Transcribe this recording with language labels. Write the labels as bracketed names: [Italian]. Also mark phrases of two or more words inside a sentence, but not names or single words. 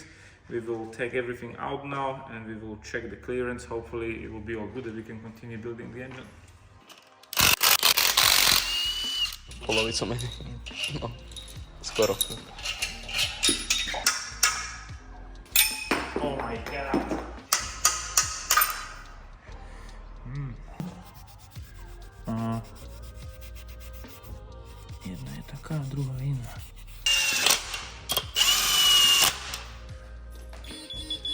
[English] We will take everything out now and we will check the clearance. Hopefully it will be all good and we can continue building the engine. [Slovak] Polovicu menej. No, skoro. [English] Oh my god. [Slovak] Jedna je taká, druhá iná.